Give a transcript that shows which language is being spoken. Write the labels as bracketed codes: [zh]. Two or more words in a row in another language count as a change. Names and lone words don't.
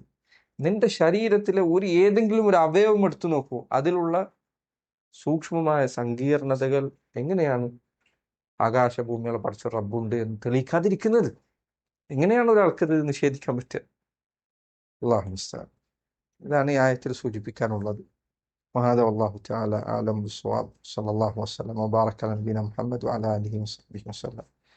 [ml] നിന്റെ ശരീരത്തിലെ ഏതെങ്കിലും ഒരു അവയവം എടുത്തു നോക്കൂ, അതിലുള്ള സൂക്ഷ്മമായ സങ്കീർണതകൾ എങ്ങനെയാണ് ആകാശഭൂമികളെ പഠിച്ച റബ്ബുണ്ട് എന്ന് തെളിയിക്കാതിരിക്കുന്നത്? എങ്ങനെയാണ് ഒരാൾക്കത് നിഷേധിക്കാൻ പറ്റുക? [ar] الله المستعان. [ml] ഇതാണ് ഈ ആയത്തിൽ സൂചിപ്പിക്കാനുള്ളത്. [ar] وهذا والله تعالى أعلم بالصواب. صلى الله وسلم وبارك على نبينا محمد وعلى آله وصحبه وسلم.